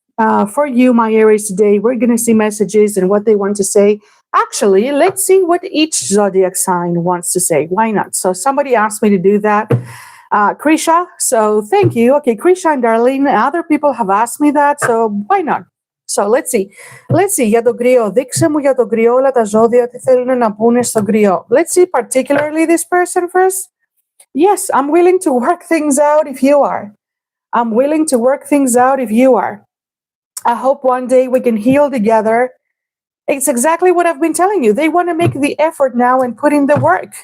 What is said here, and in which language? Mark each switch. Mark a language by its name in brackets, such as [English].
[English] For you, my Aries, today, we're going to see messages and what they want to say. Actually, let's see what each zodiac sign wants to say. Why not? So somebody asked me to do that. Krisha, so thank you. Okay, Krisha and Darlene, other people have asked me that, so why not? So let's see. [Greek] Για τον κρυό. Δείξε μου για τον κρυό όλα τα ζώδια τι θέλουν να πούνε στον κρυό. [English] Let's see particularly this person first. Yes, I'm willing to work things out if you are. I'm willing to work things out if you are. I hope one day we can heal together. It's exactly what I've been telling you. They want to make the effort now and put in the work.